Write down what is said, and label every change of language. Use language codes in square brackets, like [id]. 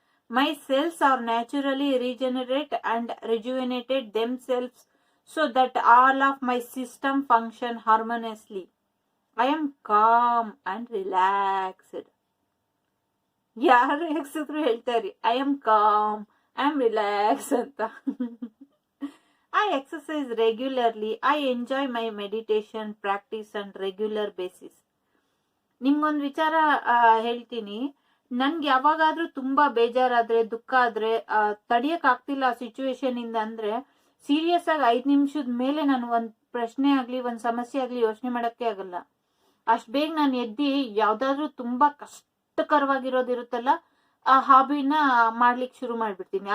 [en] My cells are naturally regenerate and rejuvenated themselves so that all of my system function harmoniously. I am calm and relaxed. [kn] ಯಾರು ಎಕ್ಸಿದ್ರು ಹೇಳ್ತಾರೆ [en] I am calm, I am relax [kn] ಅಂತ. [en] I exercise regularly. I enjoy my meditation practice on regular basis. [kn] ನಿಮ್ಗೊಂದು ವಿಚಾರ ಹೇಳ್ತೀನಿ. ನನ್ಗೆ ಯಾವಾಗಾದ್ರೂ ತುಂಬಾ ಬೇಜಾರಾದ್ರೆ, ದುಃಖ ಆದ್ರೆ, ತಡಿಯಕ್ ಆಗ್ತಿಲ್ಲ ಆ ಸಿಚುವೇಶನ್ ಇಂದ ಅಂದ್ರೆ ಸೀರಿಯಸ್ ಆಗಿ 5 ನಿಮಿಷದ ಮೇಲೆ ನಾನು ಒಂದ್ ಪ್ರಶ್ನೆ ಆಗ್ಲಿ ಒಂದ್ ಸಮಸ್ಯೆ ಆಗ್ಲಿ ಯೋಚನೆ ಮಾಡಕ್ಕೆ ಆಗಲ್ಲ. ಅಷ್ಟ್ ಬೇಗ ನಾನು ಎದ್ದಿ ಯಾವ್ದಾದ್ರು ತುಂಬಾ ಕಷ್ಟಕರವಾಗಿರೋದಿರುತ್ತಲ್ಲ ಆ ಹಾಬಿನ ಮಾಡ್ಲಿಕ್ಕೆ ಶುರು ಮಾಡ್ಬಿಡ್ತೀನಿ.